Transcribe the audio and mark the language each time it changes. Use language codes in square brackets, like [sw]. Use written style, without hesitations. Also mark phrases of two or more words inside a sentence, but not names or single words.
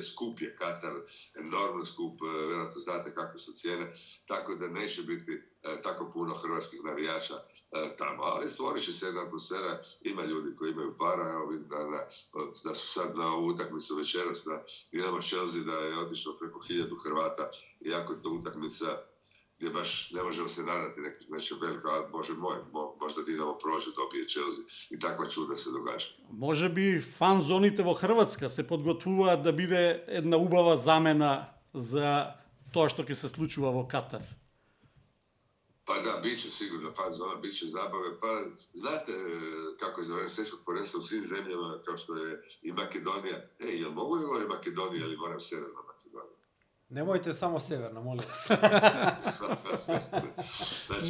[hr] Skup je Katar, enormno skup, vjerojatno znate kakve su cijene, tako da neće biti tako puno hrvatskih navijača tamo, ali stvorit će se jedna atmosfera, ima ljudi koji imaju para, evo vidim da su sad na ovu utakmicu večeras na Dinamo Chelsea, da je otišlo preko 1000 Hrvata, iako je to utakmica gdje baš ne možemo se nadati neće veliko, ali Bože moj, možda Dinamo prođe, dobije Chelsea i takva čuda se događa. [mk] Може би фан зоните во Хрватска се подготвуваат да биде една убава замена за тоа што ќе се случува во Катар. [hr] Pa da, bit će sigurno fan zona, bit će zabave. Pa znate kako je za vreme svjetskog prvenstva u svim zemljama, kao što je i Makedonija. Jel mogu da govorim Makedonija ili moram Severna Makedonija? Nemojte samo severno, molim vas. Znači,